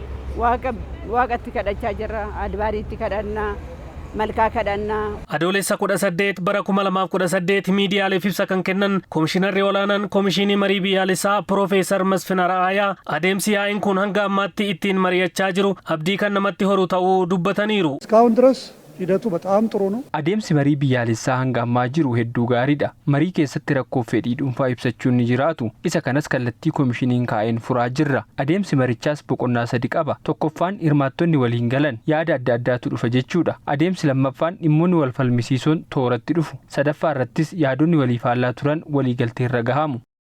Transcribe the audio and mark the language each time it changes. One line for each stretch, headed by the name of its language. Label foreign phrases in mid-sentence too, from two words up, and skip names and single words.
Oromo: Waaqatti kadhachaa jirra. Adbaariitti kadhannaa. Malkaa kadhannaa. Adoolessa 18 bara 2018 miidiyaaleef ibsa kan kennan koomishinarri olaanaan koomishinii marii biyyaalessaa Piroofeesar Masfin Araayaa adeemsi yaa'iin kun hanga ammaatti ittiin mari'achaa jiru abdii kan namatti horu ta'uu dubbataniiru.
Amharic: እስካሁን ድረስ ሂደቱ በጣም ጥሩ ነው።
Oromo: Adeemsi marii biyyaalessaa hanga ammaa jiru hedduu gaariidha. Marii keessatti rakkoo fedhii dhuunfaa ibsachuun ni jiraatu. Isa kanas kallattii koomishiniin kaa'een furaa jirra. Adeemsi marichaas boqonnaa 3 qaba. Tokkoffaan hirmaattonni waliin galan yaada adda addaatu dhufa jechuudha. Adeemsi lammaffaan dhimmoonni wal falmisiisoon tooratti dhufu. Sadaffaa irrattis yaadonni walii faallaa turan waliigaltee irra gahamu.